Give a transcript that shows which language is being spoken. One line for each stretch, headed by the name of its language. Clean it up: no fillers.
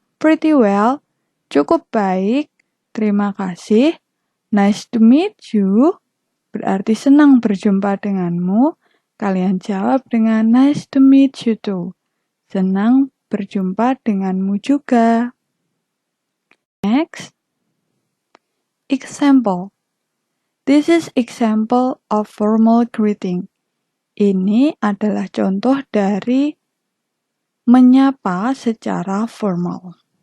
English: Pretty well,
Indonesian: cukup baik. Terima kasih.
English: Nice to meet you,
Indonesian: berarti senang berjumpa denganmu. Kalian jawab dengan
English: nice to meet you too.
Indonesian: Senang berjumpa denganmu juga.
English: Next. Example. This is example of formal greeting.
Indonesian: Ini adalah contoh dari menyapa secara formal.